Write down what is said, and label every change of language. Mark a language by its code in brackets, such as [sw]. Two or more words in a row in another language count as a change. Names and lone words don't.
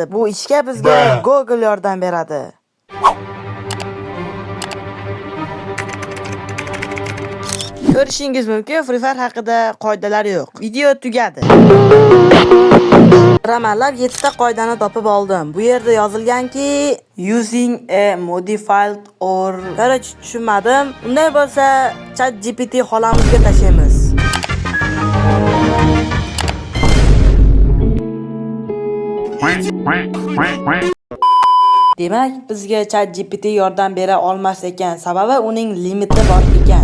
[uz] Bu ishga bizga Google yordam beradi. Ko'rishingiz mumkin, Free Fire haqida qoidalar yo'q. Video tugadi. Ramalab 7 ta qoidani topib oldim. Bu yerda yozilganki, [en] using a modified or tushunmadim. [uz] Unday bo'lsa, ChatGPT xolamizga tashlaymiz. Demak, bizga ChatGPT yordam bera olmas ekan, sababi uning limiti bor ekan.